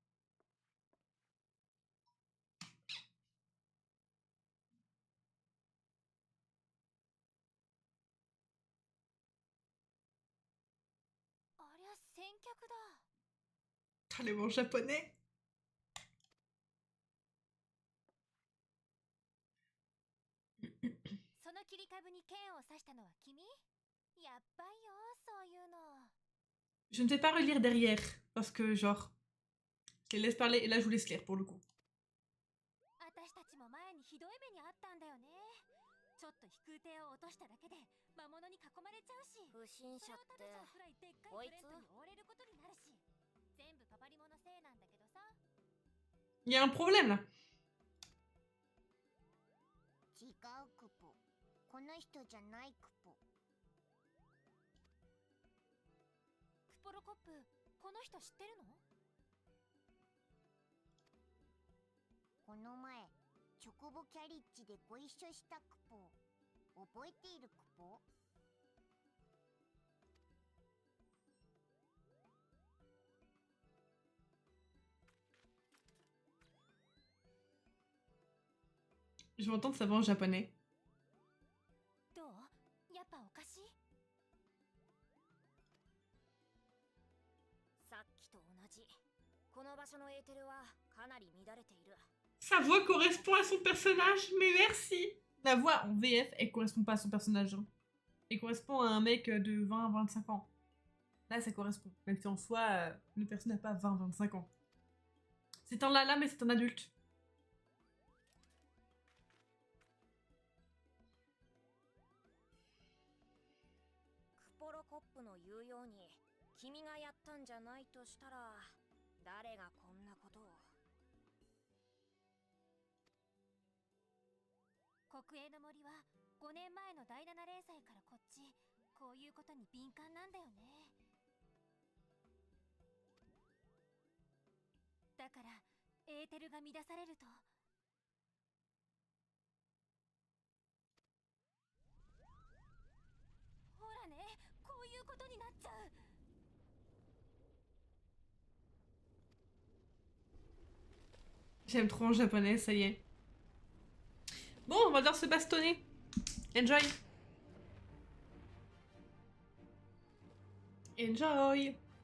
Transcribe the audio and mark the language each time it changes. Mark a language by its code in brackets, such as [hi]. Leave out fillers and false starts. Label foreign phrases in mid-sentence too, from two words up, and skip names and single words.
[fr] Ah, les mots japonais. [ja] その切り株に剣を刺したのは君？やっばいよ、そういうの。 [fr] Je ne vais pas relire derrière, parce que, genre, je les laisse parler, et là, je vous laisse lire, pour le coup. [ja] 私たちも前にひどい目にあったんだよね。ちょっと飛空艇を落としただけで魔物に囲まれちゃうし、不審者ってこいつに追われることになるし、全部パパリモのせいなんだけどさ。 [fr] Il y a un problème, là. [ja] 違うクポ。この人じゃないクポ。クポロコップ、この人知ってるの？この前、 チョコボキャリッジでご一緒したクポ覚えているクポ？ [fr] Je vais entendre sa voix en japonais. [ja] どう？やっぱおかしい？さっきと同じ。この場所のエーテルはかなり乱れている。 [fr] Sa voix correspond à son personnage, mais merci. La voix en VF, elle correspond pas à son personnage. Hein. Elle correspond à un mec de 20 à 25 ans. Là, ça correspond. Même si en soi, le personnage n'a pas 20-25 ans. C'est un lala, mais c'est un adulte. [ja] クポロコップの言うように君がやったんじゃないとしたら誰がこんなことを。国営の森は5年前の第7連載からこっちこういうことに敏感なんだよね。だからエーテルが乱されるとほらね、こういうことになっちゃう。 [fr] J'aime trop en japonais, ça y est. Bon, on va devoir se bastonner. [en] Enjoy. Enjoy.